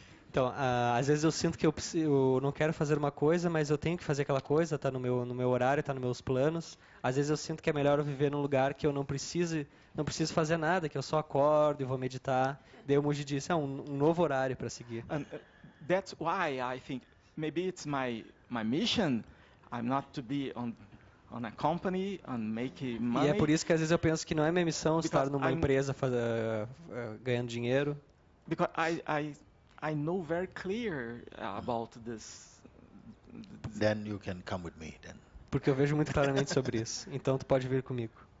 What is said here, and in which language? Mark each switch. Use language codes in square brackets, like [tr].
[pt] Então, às vezes eu sinto que eu não quero fazer uma coisa, mas eu tenho que fazer aquela coisa, tá no meu horário, tá nos meus planos. Às vezes eu sinto que é melhor eu viver num lugar que eu não preciso fazer nada, que eu só acordo e vou meditar. Daí o Mooji disse, um novo horário para seguir. [en] and that's why I think maybe it's my mission. I'm not to be on a company and make money. [pt] E é por isso que às vezes eu penso que não é minha missão estar numa [en] I'm- [pt] empresa ganhando dinheiro. [en] Because I know very clear about this. Then you can come with me then. [pt] Porque eu vejo muito claramente sobre isso. Então tu pode vir comigo.